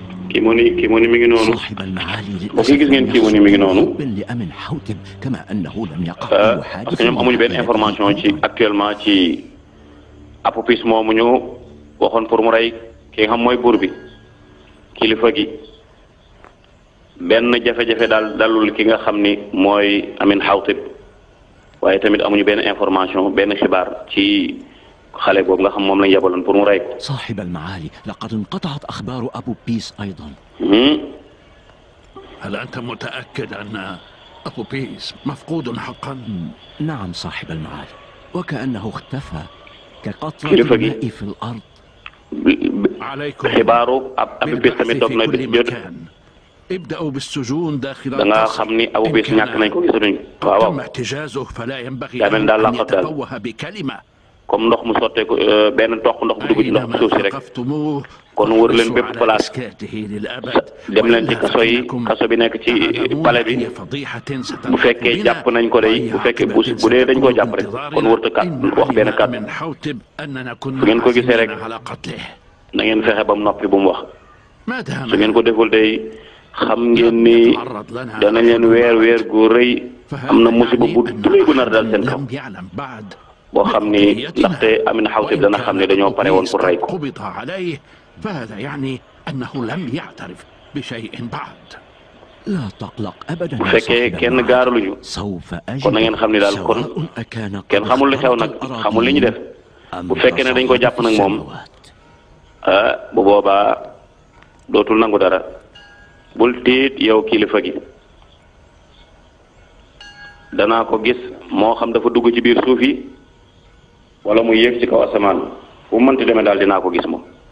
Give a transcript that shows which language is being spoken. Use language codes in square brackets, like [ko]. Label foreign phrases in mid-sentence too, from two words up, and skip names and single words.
[wo] kii mu ni mi ngi noonu [ar] صاحب المعالي [wo] boo gis ngeen kii mu ni mi ngi noonu [ar] لأمن حوتب كما أنه لم يقع [fr] parce que [wo] ñoom amuñu benn information ci actuellement ci Apophis moomu ñu waxoon pour mu rey ki nga xam mooy buur bi kilifa gi benn jafe-jafe daal dalul ki nga xam ni mooy Amin Xawtib waaye tamit amuñu benn information benn xibaar ci xale boobu nga xam moom lañ yebaloon pour mu rey ko. [ar] صاحب المعالي لقد انقطعت أخبار أبو بيس أيضا. هل أنت متأكد أن أبو بيس مفقود حقا؟ نعم صاحب المعالي وكأنه اختفى كقطرة الماء في الأرض. عليكم [wo] xibaaru Abu Bis tamit doog na jot [ar] ابدأوا بالسجون داخل [wo] da nga xam ni Abu Bis ñàkk nañ ko gisatuñ waaw [ar] تم احتجازه فلا ينبغي [wo] daa mel daal [ar] أن [wo] laqat daal [ar] يتفوه بكلمة. [wo] comme ndox mu sotteeku benn toq ndox mu dugg ci ndox suuf si rek kon wër leen bépp place dem leen ci kaso bi nekk ci palais bi bu fekkee jàpp nañ ko day bu fekkee bu dee dañ koo jàpp rek kon wërta kat wax benn kat su ngeen ko gisee rek na ngeen fexe ba mu noppi bu mu wax su ngeen ko deful day xam ngeen ni danañ leen weer gu rëy am na musiba bu rëy bu nar dal seen kaw boo xam ni ndaxte Amin Xawtib dana xam ne dañoo pare woon pour rey ko. [ar] فهذا يعني أنه لم يعترف بشيء بعد. لا تقلق أبدا. [wo] bu fekkee kenn gaaraluñu kon na ngeen xam ni daal kon kenn xamul li xew nag xamul li ñu def bu fekkee ne dañ ko jàpp nag moom bu boobaa dootul nangu dara bul tiit yow kilifa gi danaa ko gis moo xam dafa dugg ci biir suuf yi wala muy yéeg ci kaw asamaan fu mu mënti demee daal dinaa ko gis moom